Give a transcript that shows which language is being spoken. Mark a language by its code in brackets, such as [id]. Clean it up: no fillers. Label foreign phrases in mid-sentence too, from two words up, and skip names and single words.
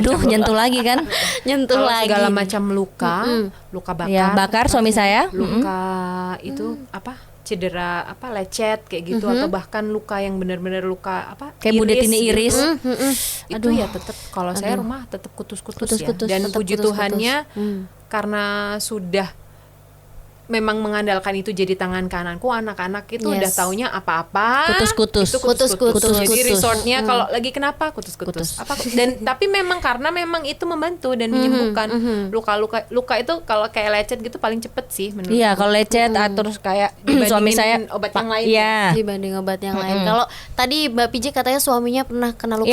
[id] Aduh, nyentuh lagi kan? Nyentuh kalau lagi. segala macam luka, luka bakar, Iya, bakar suami saya. luka itu apa? Cedera apa, lecet kayak gitu, atau bahkan luka yang benar-benar luka apa, Kayak Budet ini gitu. iris. Itu ya tetap, kalau saya rumah tetap kutus-kutus ya. Kutus-kutus. Dan Tetap puji kutus-kutus. Tuhannya karena sudah memang mengandalkan itu jadi tangan kananku, anak-anak itu udah Yes. taunya apa-apa Kutus-kutus. itu kutus-kutus. Kutus-kutus. Jadi resortnya kalau lagi kenapa kutus-kutus apa, dan tapi memang karena memang itu membantu dan menyembuhkan luka itu. Kalau kayak lecet gitu paling cepet sih menurut. Iya, kalau lecet terus kayak suami saya obat yang lain. Iya. Dibanding obat yang lain. Kalau tadi Mbak Piji katanya suaminya pernah kena luka